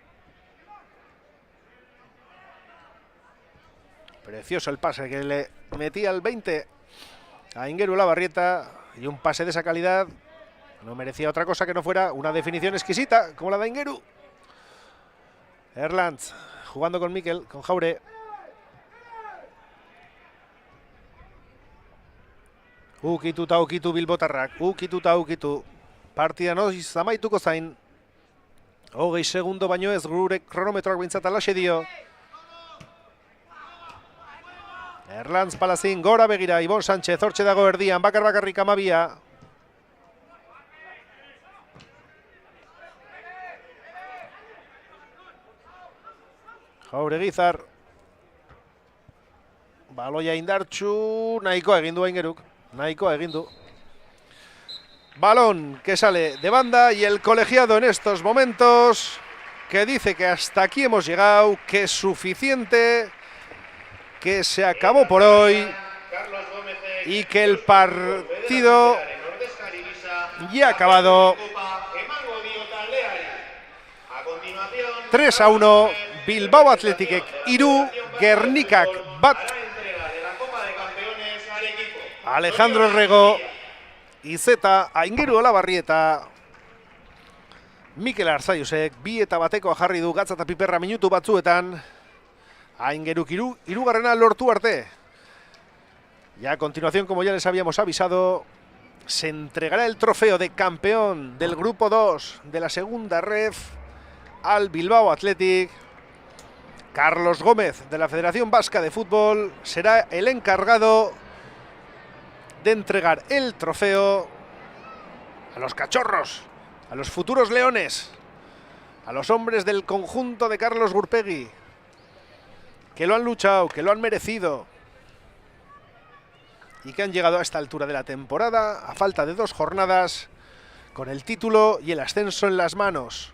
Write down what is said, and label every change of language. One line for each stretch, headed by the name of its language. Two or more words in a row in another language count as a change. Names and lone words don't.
Spanish: Precioso el pase que le metía el 20 a Aingeru Labarrieta. Y un pase de esa calidad no merecía otra cosa que no fuera una definición exquisita como la de Aingeru. Erlantz jugando con Mikel, con Jaure.
Basque: Ukituta ukitu bilbotarrak. Ukituta ukitu. Partida noiz amaituko zain. 20 segundo baino ez gure kronometroak bintzat alaxe dio. Erlantz Palazin gora begira, Ibon Sánchez hortxe dago erdian, bakarrik amabia. Jauregizar. Baloia indartxu, nahikoa egin du Aingeruk, nahikoa egin du.
Spanish: Balón que sale de banda y el colegiado en estos momentos que dice que hasta aquí hemos llegado, que es suficiente, que se acabó por hoy y que el partido ya ha acabado. 3-1,
Basque: Bilbao Athleticek 3, Gernikak 1. Alejandro Rego, Izeta, Aingeru Olabarrieta, Mikel Arzaiusek 2-1 jarri du Gatza eta Piperra minutu batzuetan. Aingeruk hirugarrena lortu arte.
Spanish: Y a continuación, como ya les habíamos avisado, se entregará el trofeo de campeón del grupo 2 de la segunda ref al Bilbao Athletic. Carlos Gómez, de la Federación Vasca de Fútbol, será el encargado de entregar el trofeo a los cachorros, a los futuros leones, a los hombres del conjunto de Carlos Gurpegui, que lo han luchado, que lo han merecido y que han llegado a esta altura de la temporada, a falta de 2 jornadas, con el título y el ascenso en las manos.